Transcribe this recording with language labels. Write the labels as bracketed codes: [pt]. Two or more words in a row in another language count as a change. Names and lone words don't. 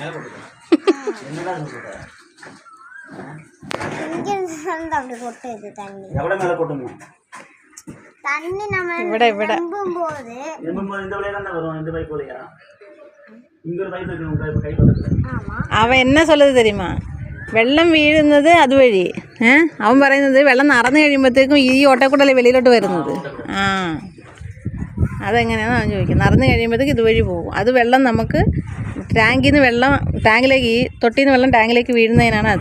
[ta] இங்கிருந்து அப்படி கொட்டுது தண்ணி. எவ்வளோ மேலே கொட்டணும் தண்ணி? நம்ம [ml] ഇവിടെ [ta] நம்பும்போது இந்த வழியா தான் வரும். இந்த பைப் வழியா இங்க ஒரு பைப் இருக்கு, உங்க கை பக்கத்துல. ஆமா, அவன் என்னா சொல்லுது தெரியுமா? [ml] വെള്ളം വീഴുന്നത് അതുവഴി. അവൻ പറയുന്നത് വെള്ളം നിറഞ്ഞു കഴിയുമ്പോഴത്തേക്കും ഈ ഓട്ടക്കൂടല്ലേ വെളിയിലോട്ട് വരുന്നത്. അതെങ്ങനെയാണെന്ന് അവൻ ചോദിക്കുന്നത്. നിറഞ്ഞു കഴിയുമ്പോഴത്തേക്കും ഇതുവഴി പോകും. അത് വെള്ളം നമുക്ക് ടാങ്കിൽ നിന്ന് വെള്ളം ടാങ്കിലേക്ക്, ഈ തൊട്ടിയിൽ നിന്ന് വെള്ളം ടാങ്കിലേക്ക് വീഴുന്നതിനാണ് അത്.